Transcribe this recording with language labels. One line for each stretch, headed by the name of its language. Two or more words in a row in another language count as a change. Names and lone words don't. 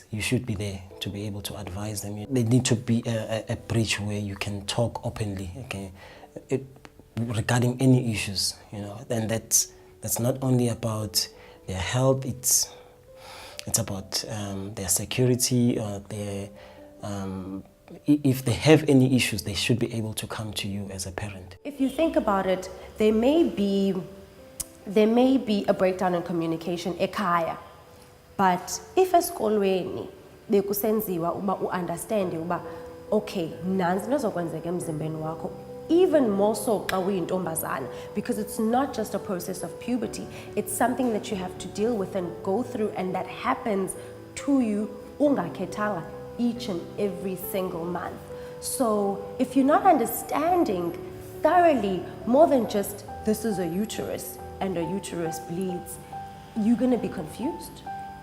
English: You should be there to be able to advise them. There need to be a bridge where you can talk openly, okay, regarding any issues, and that's not only about their health, it's about their security, or their if they have any issues, they should be able to come to you as a parent. If you think about it, there may be a breakdown in communication ekhaya, but if
Xhosa: esikolweni bekusenziwa uba uunderstand uba okay, nanzi into ezokwenzeka emzimbeni wakho,
English: even more so
Xhosa: xa uyintombazana,
English: because it's not just a process of puberty, it's something that you have to deal with and go through, and that happens to you ungakhethanga each and every single month. So if you're not understanding thoroughly more than just this is a uterus and a uterus bleeds, you're going to be confused.